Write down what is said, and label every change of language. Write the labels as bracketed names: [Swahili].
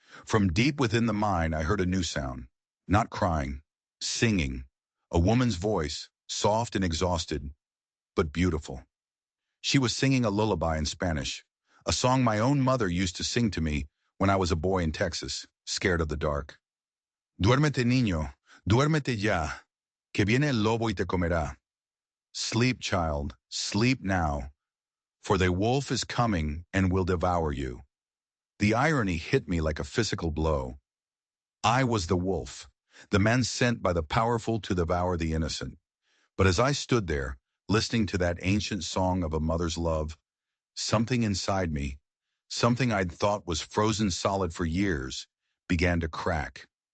[English] From deep within the mine, I heard a new sound. Not crying, singing. A woman's voice, soft and exhausted, but beautiful. She was singing a lullaby in Spanish, a song my own mother used to sing to me when I was a boy in Texas, scared of the dark. [Spanish] Duérmete, niño, duérmete ya, que viene el lobo y te comerá. [English] Sleep, child, sleep now, for the wolf is coming and will devour you. The irony hit me like a physical blow. I was the wolf, the man sent by the powerful to devour the innocent. But as I stood there, listening to that ancient song of a mother's love, something inside me, something I'd thought was frozen solid for years, began to crack.